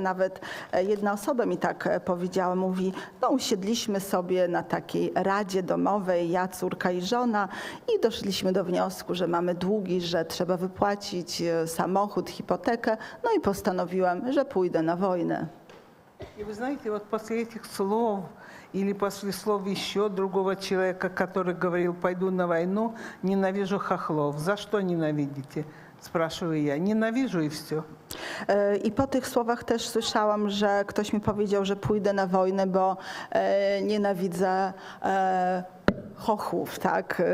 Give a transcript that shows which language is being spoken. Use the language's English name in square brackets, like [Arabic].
[Polish] Nawet jedna osoba mi tak powiedziała, mówi, no usiedliśmy sobie na takiej radzie domowej, ja, córka i żona i doszliśmy do wniosku, że mamy długi, że trzeba wypłacić samochód, hipotekę. No i postanowiłam, że pójdę na wojnę. [Russian] И вы знаете, вот после этих слов или после слов еще другого человека, который говорил, пойду на войну, ненавижу хохлов. За что ненавидите? Спрашиваю я. Ненавижу и все. [Polish] I po tych słowach też słyszałam, że ktoś mi powiedział, że pójdę na wojnę, bo nienawidzę chochłów, tak?